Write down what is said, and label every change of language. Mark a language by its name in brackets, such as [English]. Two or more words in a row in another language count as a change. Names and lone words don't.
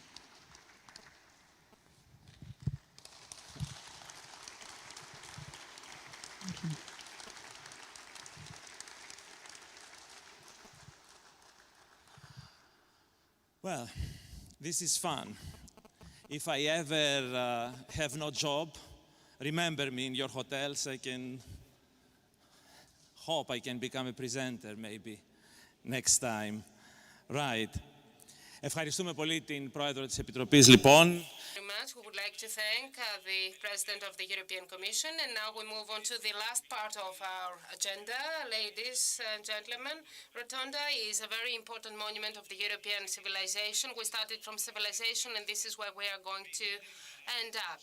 [English] Well, this is fun. If I ever have no job, remember me in your hotels. I can hope I can become a presenter maybe next time. Right. [Greek] Ευχαριστούμε πολύ την Πρόεδρο της Επιτροπής, λοιπόν. [English] We would like to thank the President of the European Commission, and now we move on to the last part of our agenda. Ladies and gentlemen, Rotunda is a very important monument of the European civilization. We started from civilization, and this is where we are going to end up.